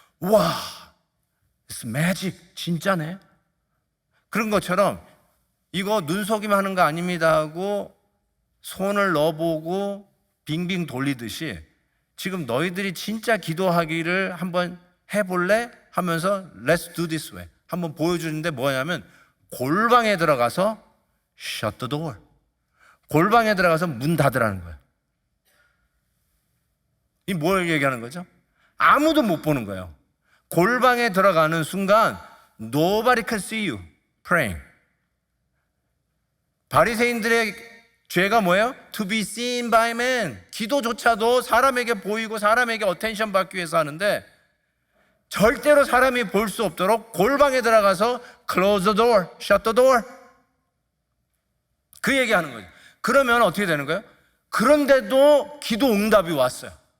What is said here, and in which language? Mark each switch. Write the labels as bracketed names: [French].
[Korean] 와, [English] It's magic. [Korean] 진짜네. 그런 것처럼 이거 눈속임 하는 거 아닙니다 하고 손을 넣어보고 빙빙 돌리듯이, 지금 너희들이 진짜 기도하기를 한번 해볼래? 하면서 [English] Let's do this way [Korean] 한번 보여주는데, 뭐냐면 골방에 들어가서 [English] Shut the door. [Korean] 골방에 들어가서 문 닫으라는 거예요. 이 뭘 얘기하는 거죠? 아무도 못 보는 거예요. 골방에 들어가는 순간 [English] Nobody can see you praying. [Korean] 바리새인들의 죄가 뭐예요? [English] To be seen by man. [Korean] 기도조차도 사람에게 보이고 사람에게 어텐션 받기 위해서 하는데 절대로 사람이 볼 수 없도록 골방에 들어가서 [English] close the door, shut the door. [Korean] 그 얘기하는 거죠. 그러면 어떻게 되는 거예요? 그런데도 기도 응답이 왔어요.